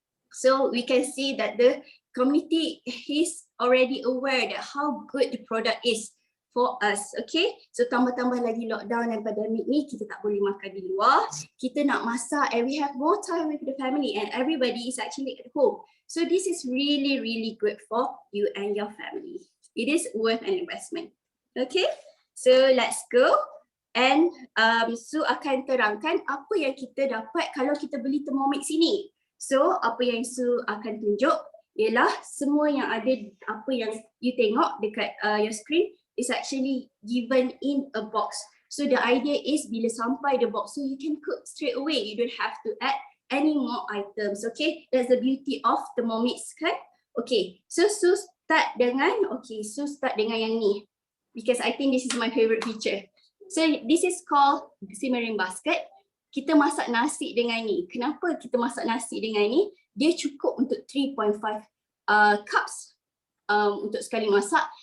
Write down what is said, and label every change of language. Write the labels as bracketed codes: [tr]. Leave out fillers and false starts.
[en] So we can see that the community is already aware that how good the product is for us, okay? [ms] So tambah-tambah lagi lockdown dan pandemik ni, kita tak boleh makan di luar, kita nak masak [en] and we have more time with the family and everybody is actually at home. So this is really, really good for you and your family. It is worth an investment, okay? So let's go and [ms] Su akan terangkan apa yang kita dapat kalau kita beli Thermomix ini. So apa yang Su akan tunjuk ialah semua yang ada, apa yang you tengok dekat your screen [en] is actually given in a box. So the idea is [ms] bila sampai [en] the box, so you can cook straight away. You don't have to add any more items, okay? That's the beauty of Thermomix kan? [ms] Okay, so Su start dengan, start dengan yang ni. [en] Because I think this is my favorite feature. So this is called simmering basket. [ms] Kita masak nasi dengan ni. Kenapa kita masak nasi dengan ni? Dia cukup untuk 3.5 cups untuk sekali masak.